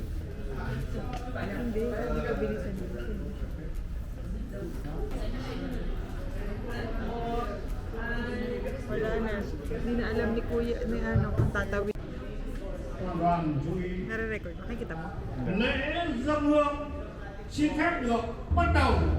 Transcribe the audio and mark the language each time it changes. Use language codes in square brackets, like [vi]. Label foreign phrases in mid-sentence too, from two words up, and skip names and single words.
[tl] Hindi ko bilisan dito. Wala na. Hindi na alam ni Kuya, kung tatawid. Nare-record. Nakikita mo? [vi] Lễ dâng hương xin phép được bắt đầu.